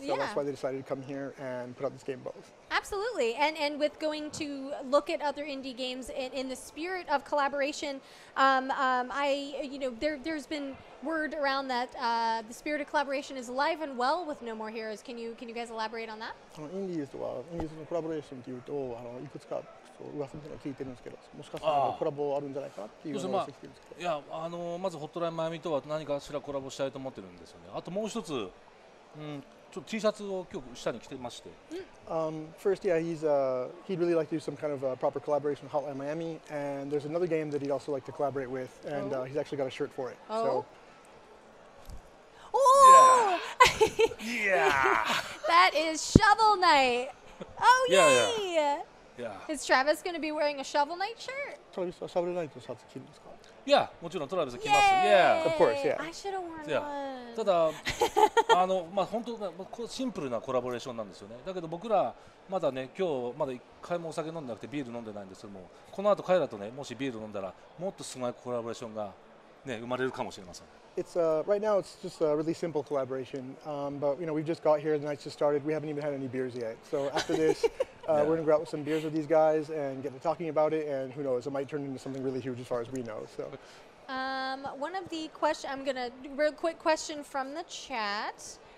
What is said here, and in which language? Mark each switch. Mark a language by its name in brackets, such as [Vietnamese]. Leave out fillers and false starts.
[English] So that's why they decided to come here and put out this game both. Absolutely, and with going to look at other indie games in the spirit of collaboration, there's been word around that the spirit of collaboration is alive and well with No More Heroes. Can you guys elaborate on that? [Japanese] インディーズのコラボレーションというといくつか噂みたいなの聞いてるんですけど、もしかしたらコラボあるんじゃないかなっていうのを聞いてるんですけど。いやまずホットラインマイアミとは何かしらコラボしたいと思ってるんですよね。あともう一つ、ちちょっと T シャツを今日下に着てまして。 [English] First, yeah, he'd really like to do some kind of proper collaboration with Hotline Miami, and there's another game that he'd also like to collaborate with, and he's actually got a shirt for it. Oh. So. Oh! Yeah. That is Shovel Knight. Oh, yay! Yeah. Is Travis going to be wearing a Shovel Knight shirt? [Japanese] Travis はシャベルナイトのシャツ着るんですか? Yeah, もちろんトラビス着ます。 [English] Yay! Yeah. Of course, yeah. I should have worn Yeah. one. [Japanese] ただまあ本当シンプルなコラボレーションなんですよね。だけど僕らまだね今日まだ一回もお酒飲んでなくてビール飲んでないんですけども、この後彼らとねもしビール飲んだらもっとすごいコラボレーションがね生まれるかもしれません。 [English] It's right now it's just a really simple collaboration, but we've just got here. The night's just started. We haven't even had any beers yet. So after this, we're gonna go out with some beers with these guys and get to talking about it. And who knows, it might turn into something really huge as far as we know. So. One of the questions, I'm going to do a real quick question from the chat.